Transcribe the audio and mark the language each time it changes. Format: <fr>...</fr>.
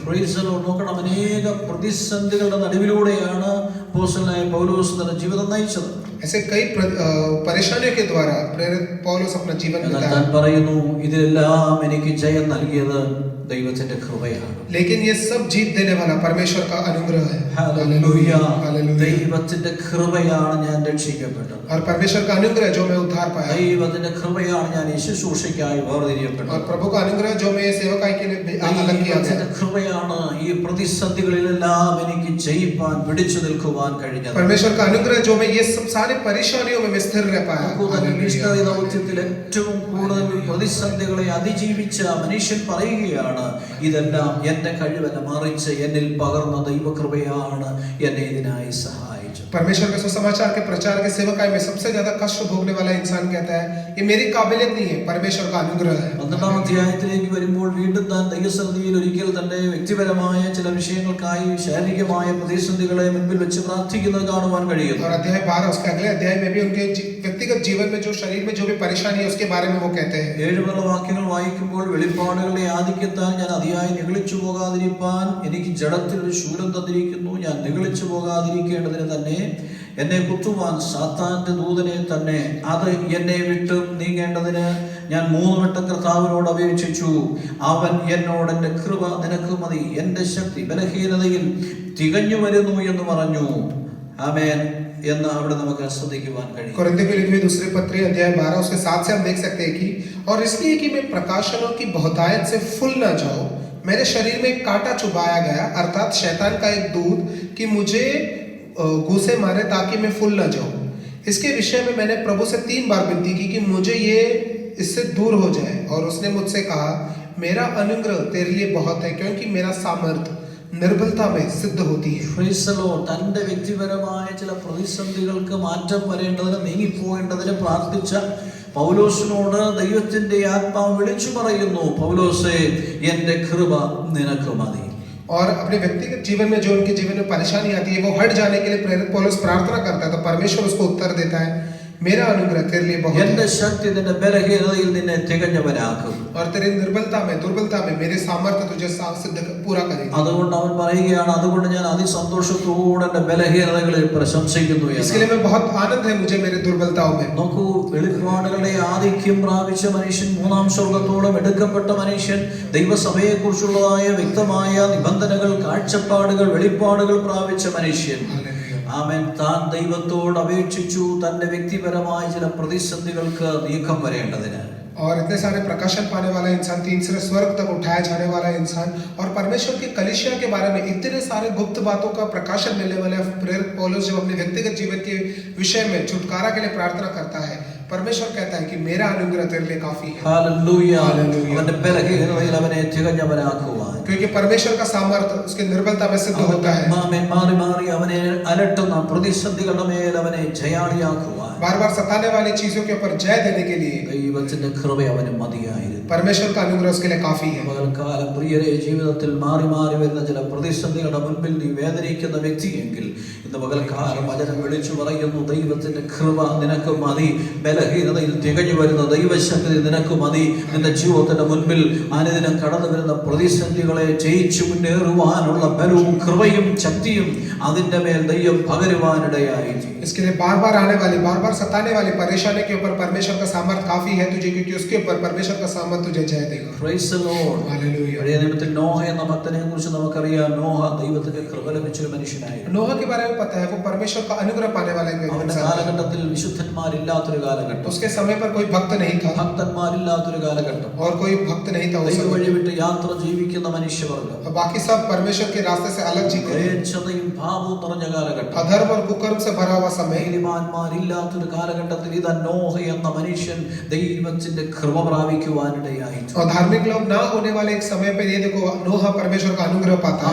<ml>നോക്കണം, അനേക പ്രതിസന്ധികളുടെ നടുവിലൂടെയാണ് അപ്പോസ്തലനായ പൗലോസ് തന്റെ ജീവിതം നയിച്ചത്.</ml> <hi>ऐसे कई परेशानियों के द्वारा प्रेरित पौलुस अपना जीवन बिताया।</hi> <ml>താൻ പറയുന്നു, ഇതിലെല്ലാം എനിക്ക് ജയം നൽകിയത് ദൈവത്തിന്റെ കൃപയാണ്.</ml> <hi>लेकिन ये सब जीत देने वाला परमेश्वर का अनुग्रह है।</hi> <ml>ഹല്ലേലൂയ.</ml> <hi>हालेलुया।</hi> <ml>ദൈവത്തിന്റെ കൃപയാണ് ഞാൻ രക്ഷിക്കപ്പെട്ടത്.</ml> <hi>और परमेश्वर का अनुग्रह जो मैं उद्धार पाया।</hi> <ml>ദൈവത്തിന്റെ കൃപയാണ് ഞാൻ ഈ ശുശ്രൂഷയ്ക്കായി വേർതിരിയപ്പെട്ടത്.</ml> <hi>और प्रभु का अनुग्रह जो मैं सेवकाई के लिए अलग किया गया।</hi> <ml>കൃപയാണ് ഈ പ്രതിസന്ധികളിലെല്ലാം എനിക്ക് ജയിപ്പാൻ, പിടിച്ചു നിൽക്കുവാൻ കഴിഞ്ഞത്.</ml> <hi>परमेश्वर का अनुग्रह जो मैं ये सब सारे परेशानियों में स्थिर रह पाया।</hi> <ml>മിഷണറി ദൗത്യത്തിൽ ഏറ്റവും കൂടുതൽ പ്രതിസന്ധികളെ അതിജീവിച്ച മനുഷ്യൻ പറയുകയാണ്, ഇതെല്ലാം എന്റെ കഴിവല്ല, മറിച്ച് എന്നിൽ പകർന്ന ദൈവകൃപയാണ് എന്നെ ഇതിനായി സഹായിച്ചത്. പ്രാപിച്ചത്.</ml> <hi>परमेश्वर के सुसमाचार के प्रचार के सेवकाई में सबसे ज्यादा कष्ट भोगने वाला इंसान कहता है ये मेरी काबिलियत नहीं है, परमेश्वर का अनुग्रह है.</hi> <ml>12-ാം അധ്യായത്തിലേക്ക് വരുമ്പോൾ വീണ്ടും താൻ ദൈവസന്നിധിയിൽ ഒരിക്കൽ തന്റെ വ്യക്തിപരമായ ചില വിഷയങ്ങൾക്കായി ശാരീരികമായ പ്രതിസന്ധികളെ മുൻപിൽ വെച്ച് പ്രാർത്ഥിക്കുന്നത് കാണുവാൻ കഴിയുന്നു.</ml> <hi>और अध्याय 12 उसके अगले अध्याय में भी उनके व्यक्तिगत जीवन में जो शरीर में जो भी परेशानी है उसके बारे में वो कहते हैं.</hi> <ml>7 മുതലുള്ള വാക്യങ്ങൾ വായിക്കുമ്പോൾ വെളിപ്പാടുകളുടെ ആധിക്യത്താൽ ഞാൻ അതിയായി നിഗളിച്ചു പോകാതിരിപ്പാൻ എനിക്ക് ജഡത്തിൽ ഒരു ശൂലം തന്നിരിക്കുന്നു. ഞാൻ നിഗളിച്ചു പോകാതിരിക്കേണ്ടതിന് തന്നെ എന്നെ കുത്തുവാൻ സാത്താന്റെ ദൂതനെ തന്നെ അത് എന്നെ വിട്ട് നീങ്ങേണ്ടതിന് ഞാൻ 3 വട്ടം കർത്താവിനോട് അപേക്ഷിച്ചു. അവൻ എന്നോട് എന്റെ കൃപ നിനക്ക് മതി, എന്റെ ശക്തി ബലഹീനതയിൽ തികഞ്ഞു വരുന്നു എന്ന് പറഞ്ഞു. ആമേൻ എന്ന് അവിടെ നമുക്ക് ശ്രദ്ധിക്കുവാൻ കഴിയും.</ml> <hi>कोरिन्थियों को लिखी हुई दूसरे पत्री अध्याय 12 उसके 7 से हम देख सकते हैं कि और इसलिए कि मैं प्रकाशनों की बहुतायत से फूल न जाऊं, मेरे शरीर में एक कांटा चुभाया गया, अर्थात शैतान का एक दूत कि मुझे घूसे मारे ताकि मैं फूल न जाऊं. इसके विषय में मैंने प्रभु से 3 बार विनती की कि मुझे ये इससे दूर हो जाए. और उसने मुझसे कहा मेरा अनुग्रह तेरे लिए बहुत है, क्योंकि मेरा सामर्थ निर्बलता में सिद्ध होती है.</hi> <en>Praise the Lord.</en> <ml>തന്റെ വ്യക്തിപരമായ ചില പ്രതിസന്ധികൾക്ക് മാറ്റം വരേണ്ടതിന് നീങ്ങിപ്പോകേണ്ടതിന് പ്രാർത്ഥിച്ച പൗലോസിനോട് ദൈവത്തിന്റെ ആത്മാവ് വിളിച്ചു പറയുന്നു, പൗലോസേ എന്റെ കൃപ നിനക്ക് മതി.</ml> <hi>और अपने व्यक्तिगत जीवन में जो उनके जीवन में परेशानी आती है वो हट जाने के लिए प्रेरित पौलुस प्रार्थना करता है, तो परमेश्वर उसको उत्तर देता है मेरा अनुग्रह तेरे लिए बहुत</hi> <ml>എന്റെ</ml> <hi>है.</hi> <ml>ശക്തി നിന്റെ ബലഹീനതയിൽ നിന്നെ തികഞ്ഞവനാക്കും.</ml> <hi>और तेरी दुर्बलता में मेरे सामर्थ्य तुझे सिद्ध पूरा करेगा.</hi> <ml>അതുകൊണ്ട് അവൻ പറയുകയാണ്, അതുകൊണ്ട് ഞാൻ അതിസന്തോഷത്തോടെ എന്റെ ബലഹീനതകളിൽ പ്രശംസിക്കുന്നു</ml> <hi>इसके लिए मैं बहुत आनंद है मुझे मेरे दुर्बलताओं में.</hi> <ml>നോക്കൂ, വെളിപ്പാടുകളുടെ ആധിക്യം പ്രാപിച്ച മനുഷ്യൻ, 3-ാം സ്വർഗത്തോളം എടുക്കപ്പെട്ട മനുഷ്യൻ, ദൈവസഭയെ കുറിച്ചുള്ളതായ വ്യക്തമായ നിബന്ധനകൾ, കാഴ്ചപ്പാടുകൾ, വെളിപ്പാടുകൾ പ്രാപിച്ച മനുഷ്യൻ, ആമേൻ, താൻ ദൈവത്തോട് അപേക്ഷിച്ചു തന്റെ വ്യക്തിപരമായ ചില പ്രതിസന്ധികൾക്ക് നീക്കം വരേണ്ടതിന്.</ml> <hi>और इतने सारे प्रकाशन पाने वाला इंसान, तीसरे स्वर्ग तक उठाया जाने वाला इंसान, और परमेश्वर की कलीसिया के बारे में इतने सारे गुप्त बातों का प्रकाशन मिलने वाले प्रेरित पौलुस जब अपने व्यक्तिगत जीवन के विषय में छुटकारा के लिए प्रार्थना करता है, परमेश्वर कहता है कि मेरा अनुग्रह तेरे लिए काफी है.</hi> <ml>ഹല്ലേലൂയ. അവന്റെ ബലഹീനതയിൽ അവനെ തികഞ്ഞവനാക്കുവാൻ,</ml> <hi>क्योंकि परमेश्वर का सामर्थ्य उसके निर्बलता में सिद्ध होता है.</hi> <ml>ആമേൻ, മാറി മാറി അവനെ അലട്ടുന്ന പ്രതിസന്ധികളുടെ മേൽ അവനെ ജയാളിയാക്കുവാൻ</ml> <hi>बार बार सताने वाली चीजों के ऊपर जय देने के लिए</hi> <ml>ദൈവത്തിന്റെ കൃപ അവന് മതിയായിരുന്നു.</ml> <hi>परमेश्वर का अनुग्रह उसके लिए काफी है.</hi> <ml>പകൽക്കാലം പ്രിയരെ, ജീവിതത്തിൽ മാറി മാറി വരുന്ന ചില പ്രതിസന്ധികളുടെ മുൻപിൽ നീ വേദനിക്കുന്ന വ്യക്തിയെങ്കിൽ ഇന്ന് പകൽക്കാലം വചനം വിളിച്ചു പറയുന്നു, ദൈവത്തിന്റെ കൃപ നിനക്ക് മതി, ബലഹീനതയിൽ തികഞ്ഞു വരുന്ന ദൈവശക്തി നിനക്ക് മതി. നിന്റെ ജീവിതത്തിന്റെ മുൻപിൽ അനുദിനം കടന്നു വരുന്ന പ്രതിസന്ധികളെ ജയിച്ചു മുന്നേറുവാനുള്ള ബലവും കൃപയും ശക്തിയും അതിന്റെ മേൽ ദൈവം പകരുവാനിടയായി.</ml> <hi>इसके लिए बार बार आने वाली, बार बार सताने वाली परेशानी के ऊपर परमेश्वर का सामर्थ्य काफी है तुझे, क्योंकि उसके ऊपर परमेश्वर का सामर्थ्य तुझे जय देगा.</hi> <en>Praise the Lord.</en> <hi>हालेलुया.</hi> <ml>പഴയ നിയമത്തിൽ നോഹ എന്ന ഭക്തനെ കുറിച്ച് നമുക്കറിയാം. നോഹ ദൈവത്തിന്റെ കൃപ ലഭിച്ച ഒരു മനുഷ്യനായിരുന്നു.</ml> <hi>नोह के बारे में पता है, वो परमेश्वर का अनुग्रह पाने वाला एक</hi> <ml>അവന്റെ</ml> <hi>इंसान था.</hi> <ml>കാലഘട്ടത്തിൽ വിശുദ്ധന്മാരില്ലാത്തൊരു കാലഘട്ടം,</ml> <hi>उसके समय पर कोई भक्त नहीं था</hi> <ml>ഭക്തന്മാരില്ലാത്തൊരു കാലഘട്ടം,</ml> <hi>और कोई भक्त नहीं था उस</hi> <ml>ദൈവ</ml> <hi>समय.</hi> <ml>വഴി വിട്ട് യാത്ര ജീവിക്കുന്ന മനുഷ്യവർഗം,</ml> <hi>और बाकी सब परमेश्वर के रास्ते से अलग जीते थे.</hi> <ml>ച്ഛതയും പാപവും നിറഞ്ഞ കാലഘട്ടം,</ml> <hi>अधर्म और कुकर्म से भरा हुआ समय.</hi> <ml>നീതിമാന്മാരില്ലാത്തൊരു കാലഘട്ടത്തിൽ ഇതാ നോഹ എന്ന മനുഷ്യൻ ദൈവത്തിന്റെ കൃപ പ്രാപിക്കുവാനിടയായി.</ml> <hi>और धार्मिक लोग ना होने वाले एक समय पर ये देखो नोह परमेश्वर का अनुग्रह पाता है.</hi>